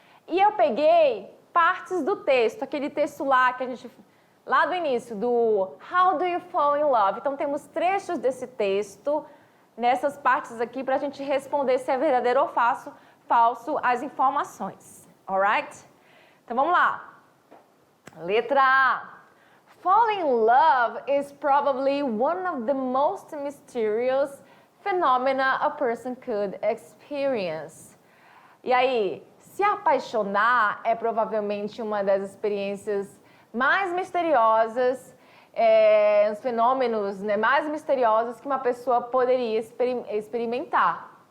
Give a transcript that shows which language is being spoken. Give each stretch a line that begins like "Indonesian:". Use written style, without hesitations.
Portuguese: E eu peguei partes do texto, aquele texto lá que a gente, lá do início, do
English: How do you fall in love?
Portuguese: Então temos trechos desse texto, nessas partes aqui, para a gente responder se é verdadeiro ou falso as informações. Alright? Então vamos lá. Letra A.
English: Falling in love is probably one of the most mysterious phenomena a person could experience.
Portuguese: E aí, se apaixonar é provavelmente uma das experiências mais misteriosas, os fenômenos, né, mais misteriosos que uma pessoa poderia experimentar.